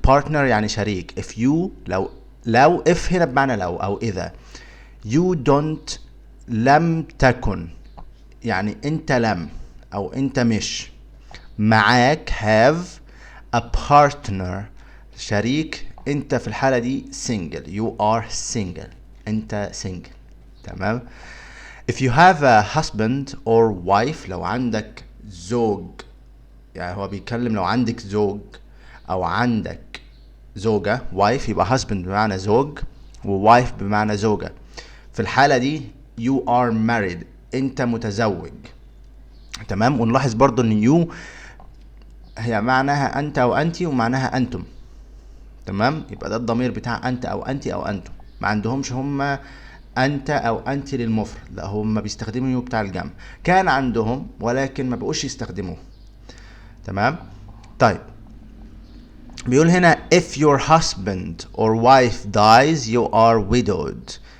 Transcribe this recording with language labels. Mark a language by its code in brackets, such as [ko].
[ar] partner يعني شريك. [en] if you [ar] لو if هنا بمعنى لو او اذا. [en] you don't [ar] لم تكن يعني انت لم او انت مش معاك [en] have a partner [ar] شريك، انت في الحالة دي single. [en] you are single، [ar] انت [en] single. [ar] تمام. [en] if you have a husband or wife، [ar] لو عندك زوج، يعني هو بيتكلم لو عندك زوج او عندك زوجة. wife يبقى husband بمعنى زوج، و wife بمعنى زوجة. في الحالة دي [en] you are married، [ar] انت متزوج. تمام. ونلاحظ برضو ان you هي معناها انت او انتي ومعناها انتم. تمام. يبقى ده الضمير بتاع انت او انتي او انتم. ما عندهمش هم انت او انت للمفرد، لا هم بيستخدموا يو بتاع الجمع. كان عندهم ولكن ما بقوش يستخدموه. تمام. طيب بيقول هنا [en] if your husband or wife dies you are widowed.